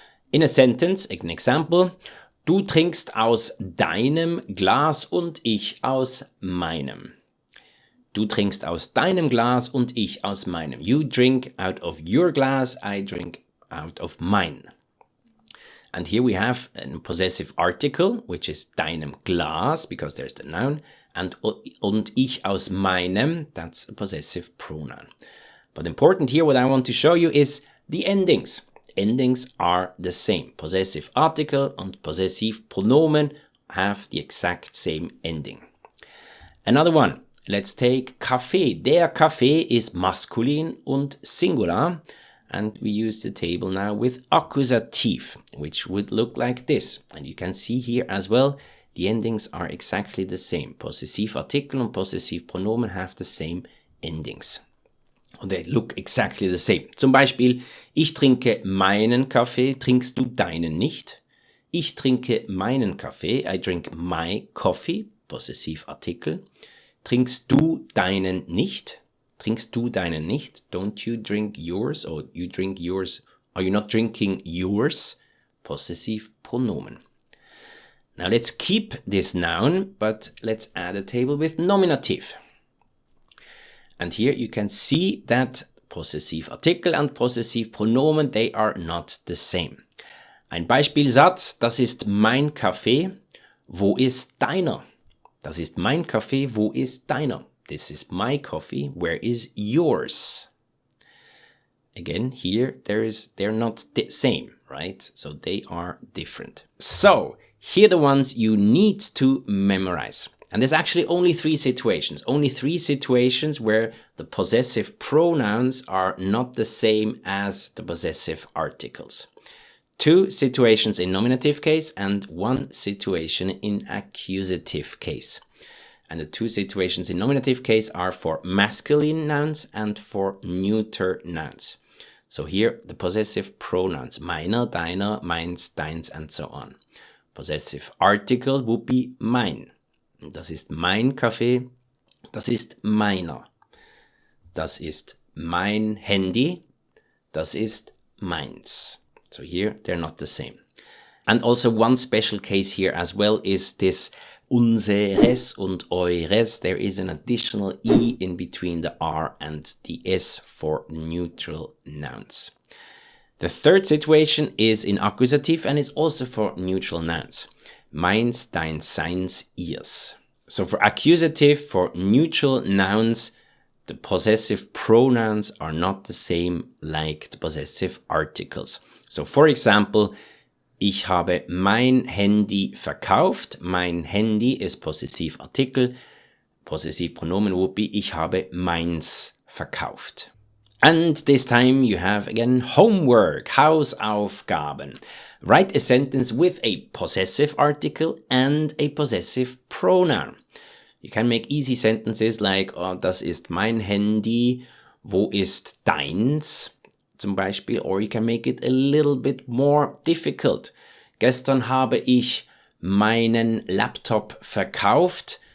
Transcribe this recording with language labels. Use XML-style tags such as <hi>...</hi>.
<en>In a sentence, an example,</en> <de>du trinkst aus deinem Glas und ich aus meinem. Du trinkst aus deinem Glas und ich aus meinem.</de> <en>You drink out of your glass, I drink out of mine. And here we have a possessive article, which is deinem Glas, because there's the noun, and</en> <de>ich aus meinem,</de> <en>that's a possessive pronoun. But important here, what I want to show you is the endings. Endings are the same. Possessive article and possessive pronomen have the exact same ending. Another one. Let's take Kaffee. Der Kaffee is masculine und singular. And we use the table now with Akkusativ, which would look like this. And you can see here as well, the endings are exactly the same. Possessive article and possessive pronomen have the same endings. Und they look exactly the same.</en> <de>Zum Beispiel, ich trinke meinen Kaffee, trinkst du deinen nicht? Ich trinke meinen Kaffee,</de> <en>I drink my coffee, possessive article.</en> <de>Trinkst du deinen nicht? Trinkst du deinen nicht?</de> <en>Don't you drink yours? Or you drink yours? Are you not drinking yours? Possessive pronomen. Now let's keep this noun, but let's add a table with nominative. And here you can see that possessive article and possessive pronomen, they are not the same.</en> <de>Ein Beispielsatz, das ist mein Kaffee, wo ist deiner? Das ist mein Kaffee, wo ist deiner?</de> <en>This is my coffee, where is yours? Again, here they're not the same, right? So they are different. So, here are the ones you need to memorize. And there's actually only three situations where the possessive pronouns are not the same as the possessive articles. 2 situations in nominative case and 1 situation in accusative case. And the 2 situations in nominative case are for masculine nouns and for neuter nouns. So here the possessive pronouns, meiner, deiner, meins, deins, and so on. Possessive articles would be mein.</en> <de>Das ist mein Kaffee, das ist meiner. Das ist mein Handy, das ist meins.</de> <en>So here they're not the same. And also one special case here as well is this unseres und eures. There is an additional E in between the R and the S for neutral nouns. The third situation is in accusative and is also for neutral nouns. Meins, deins, seins, ihrs. So for accusative, for neutral nouns, the possessive pronouns are not the same like the possessive articles. So for example,</en> <de>ich habe mein Handy verkauft.</de> <en>Mein Handy is possessive article. Possessive pronomen would be</en> <de>ich habe meins verkauft.</de> <en>And this time you have again homework, Hausaufgaben. Write a sentence with a possessive article and a possessive pronoun. You can make easy sentences like, oh,</en> <de>das ist mein Handy, wo ist deins? Zum Beispiel,</de> <en>or you can make it a little bit more difficult.</en> <de>Gestern habe ich meinen Laptop verkauft.</de>